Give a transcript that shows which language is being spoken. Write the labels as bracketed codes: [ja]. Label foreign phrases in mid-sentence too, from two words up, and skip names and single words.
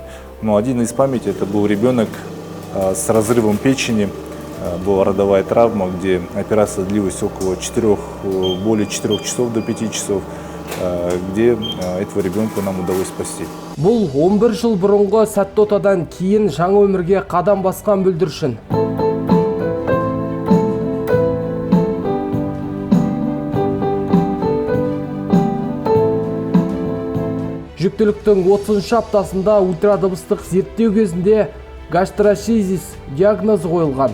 [ru] Но один из памяти это был ребенок с разрывом печени, была родовая травма, где операция длилась более 4 часов до 5 часов, где этого ребенка нам удалось спасти. [kk] Бұл 11 жыл бұрынғы сәтті отадан кейін жаңа өмірге қадам басқан бүлдіршін. Жүктіліктің 30 аптасында ультрадыбыстық зерттеу кезінде гастросчизис диагнозы қойылған.